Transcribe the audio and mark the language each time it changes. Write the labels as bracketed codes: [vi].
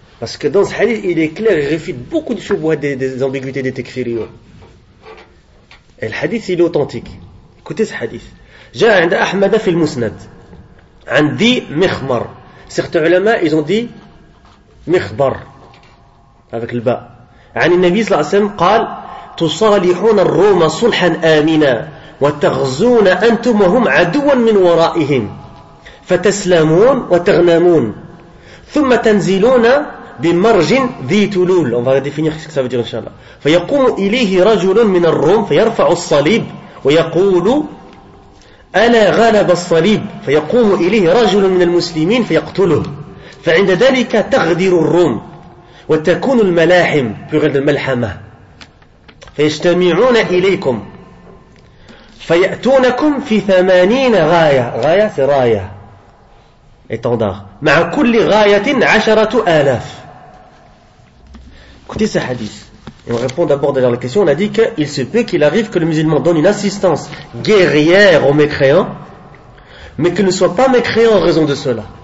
[fr] Parce que dans ce hadith, il est clair, il réfute beaucoup de choubouas des ambiguïtés des tekfiriyoun. Et le hadith, il est authentique. Écoutez ce hadith. J'ai un Ahmad fil Musnad. Un dit Mikhmar. Certains ulama, ils ont dit Mikhbar. Avec le ba. [ar] Un Nabi sallallahu alayhi wa sallam, dit تصالحون الروم صلحا آمنا وتغزون أنتم وهم عدوا من ورائهم فتسلمون وتغنمون ثم تنزلون بمرج ذي تلول. [fr] On va définir ce que ça veut dire, inshallah. [ar] فيقوم إليه رجل من الروم فيرفع الصليب ويقول أنا غلب الصليب فيقوم إليه رجل من المسلمين فيقتله فعند ذلك تغدر الروم وتكون الملاحم في الملحمة فيجتمعون إليكم فيأتونكم في ثمانين غاية. [fr] غاية c'est راية étendard. [ar] مع كل غاية عشرة آلاف. [fr] Écoutez ce hadith. Et on répond d'abord derrière la question. On a dit qu'il se peut qu'il arrive que le musulman donne une assistance guerrière aux mécréants, mais qu'il ne soit pas mécréant en raison de cela.